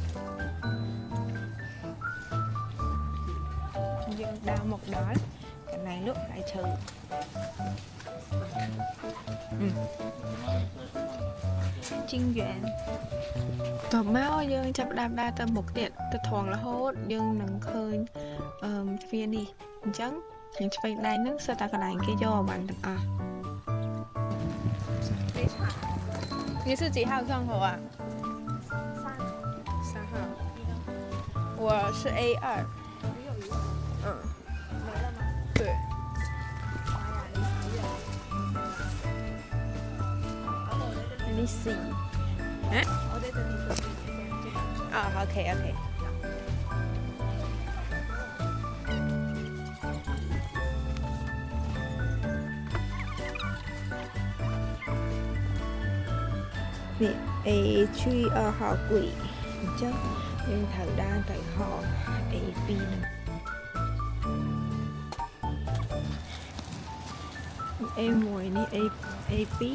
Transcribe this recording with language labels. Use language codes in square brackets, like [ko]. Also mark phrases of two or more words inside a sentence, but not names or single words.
[km] យើងដើរមកដល់កន្លែងលក់ផ្លែឈើជីងយួនត បមកយើងចាប់ដើមដើរទៅមុខទៀតទៅត្រង់រហូតយើងនឹងឃើញទ្វារនេះអញ្ចឹងយើងឆ្វេងដៃហ្នឹងសិតតែកន្លែงគេយកអវ៉ាន់ទាំងអស់ [zh] 你是几号窗口啊？3号。我是 A2。嗯。没了吗？对。你4。啊？我在等你手机。啊 ， [en] OK OK。 [km] នេះ [zh] A 区2号柜 [km] អញ្ចឹងយើងត្រូវដើរទៅហោ A2 ហ្នឹង A1 នេះ A2